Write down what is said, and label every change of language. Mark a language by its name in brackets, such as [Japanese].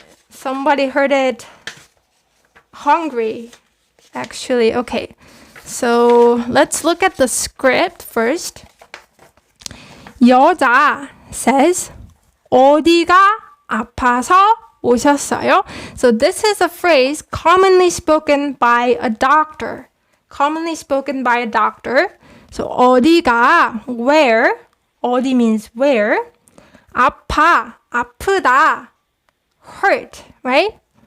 [English] Somebody heard it hungry, actually. Okay. So let's look at the script first. [Korean] 여자 [English] says [Korean] 어디가 아파서 오셨어요? [English] So this is a phrase commonly spoken by a doctor. Commonly spoken by a doctor. So [Korean] 어디가 [English] where? 어디 means where. 아파, 아프다. Hurt, right?